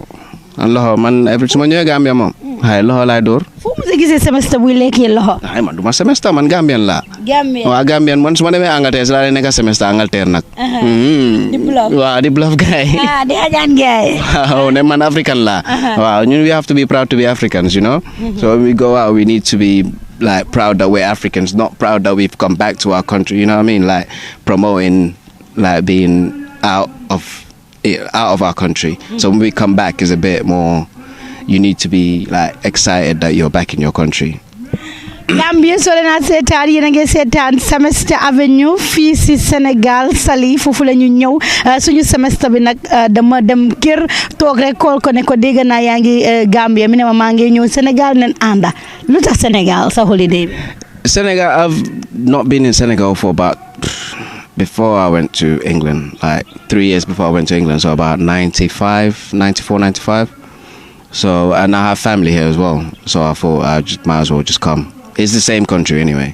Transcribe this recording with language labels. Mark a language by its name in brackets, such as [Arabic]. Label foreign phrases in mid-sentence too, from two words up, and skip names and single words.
[Wolof] loxo man su ma ñëwee Gambia moom. waaye loxo laay dóor. fu mu sa gisee semestre buy lekkee loxo. ay man du ma semestre man Gambien laa. waaw Gambien man su ma demee Angleterre si laa leen nekk semestre Angleterre nag. di bluff waaw di bluff gars yi. di ajaan gars yi. waaw ne man African laa. waaw ñun [English] we have to be proud to be Africans, you know. So when we go out we need to be like proud that we're Africans, not proud that we've come back to our country. You know what I mean? Like promoting like being out of our country. So when we come back is a bit more, you need to be like excited that you're back in your country. [Wolof] Gambia soo leen a seetaan yéen a ngi seetaan Semester Avenue fii si Sénégal Saly foofu la ñu ñëw suñu semestre bi nag dama dem kër toog rek kool ko ne ko dégg naa yaa ngi Gambia mi ne ma maa ngi ñëw Sénégal nen ànda lu tax Sénégal sa holiday bi. [English] Senegal, I've not been in Senegal for about before I went to England, like 3 years before I went to England, so about 94, 95. So, and I have family here as well, so I thought I just might as well just come. It's the same country anyway.